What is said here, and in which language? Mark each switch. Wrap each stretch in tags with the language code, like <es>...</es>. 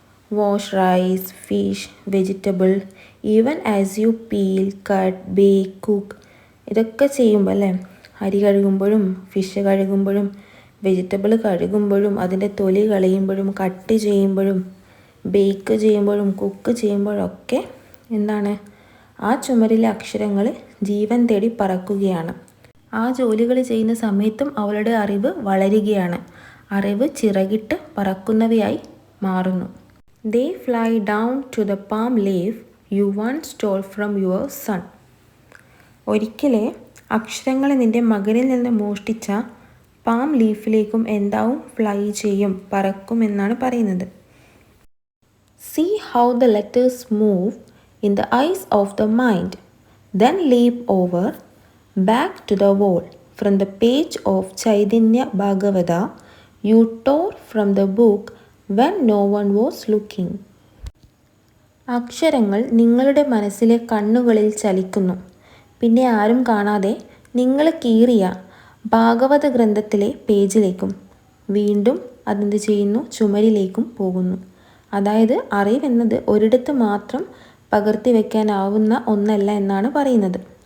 <en>wash rice, fish, vegetable, even as you peel, cut, bake, cook,</en> <ml>ഇതൊക്കെ ചെയ്യുമ്പോൾ അല്ലേ, അരി കഴുകുമ്പോഴും ഫിഷ് കഴുകുമ്പോഴും വെജിറ്റബിൾ കഴുകുമ്പോഴും അതിൻ്റെ തൊലി കളയുമ്പോഴും കട്ട് ചെയ്യുമ്പോഴും ബേക്ക് ചെയ്യുമ്പോഴും കുക്ക് ചെയ്യുമ്പോഴൊക്കെ എന്താണ്, ആ ചുമരിലെ അക്ഷരങ്ങൾ ജീവൻ തേടി പറക്കുകയാണ്. ആ ജോലികൾ ചെയ്യുന്ന സമയത്തും അവളുടെ അറിവ് വളരുകയാണ്. അറിവ് ചിറകിട്ട് പറക്കുന്നവയായി മാറുന്നു.</ml> <en>They fly down to the palm leaf you once stole from your son.</en> <ml>ഒരിക്കലേ അക്ഷരങ്ങളെ നിന്റെ മകനിൽ നിന്ന് മോഷ്ടിച്ച പാം ലീഫിലേക്കും എന്താവും, ഫ്ലൈ ചെയ്യും, പറക്കും എന്നാണ് പറയുന്നത്.</ml> <en>See how the letters move in the eyes of the mind, then leap over, back to the wall. From the page of Chaitanya Bhagavata, you tore from the book when no one was looking.</en> <ml>അക്ഷരങ്ങൾ നിങ്ങളുടെ മനസ്സിലെ കണ്ണുകളിൽ ചലിക്കുന്നു. പിന്നെ ആരും കാണാതെ നിങ്ങൾ കീറിയ ഭാഗവത ഗ്രന്ഥത്തിലെ പേജിലേക്കും വീണ്ടും അതെന്ത് ചെയ്യുന്നു, ചുമരിലേക്കും പോകുന്നു. അതായത് അറിവെന്നത് ഒരിടത്ത് മാത്രം പകർത്തി വയ്ക്കാനാവുന്ന ഒന്നല്ല എന്നാണ് പറയുന്നത്.</ml>